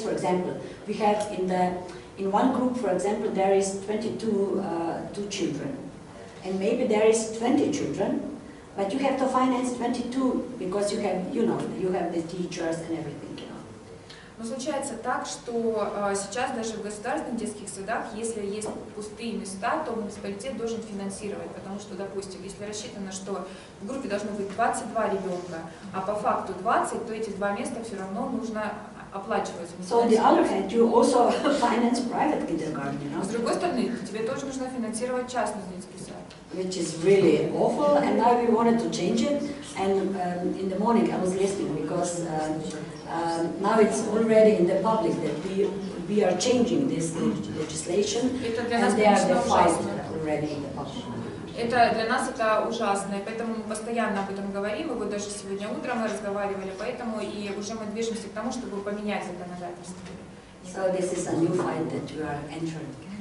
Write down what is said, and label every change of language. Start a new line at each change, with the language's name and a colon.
English: For example, we have in one group, for example, there is 22 children, and maybe there is 20 children, but you have to finance 22 because you have the teachers and everything.
Russian: Но случается так, что сейчас даже в государственных детских садах, если есть пустые места, то муниципалитет должен финансировать, потому что, допустим, если рассчитано, что в группе должно быть 22 ребенка, а по факту 20, то эти 2 места все равно нужно оплачивать.
English: So on the other hand, you also finance private kindergarten, you know?
Russian: С другой стороны, тебе тоже нужно финансировать частный детский сад.
English: Which is really awful, and now we wanted to change it, and in the morning I was listening because now it's already in the public that we are changing this legislation, and they are defined already in the public.
Russian: Это для нас это ужасно, и поэтому мы постоянно об этом говорим, и вот даже сегодня утром мы разговаривали, поэтому и уже мы движемся к тому, чтобы поменять законодательство.
English: So this is a new fight that you are entering.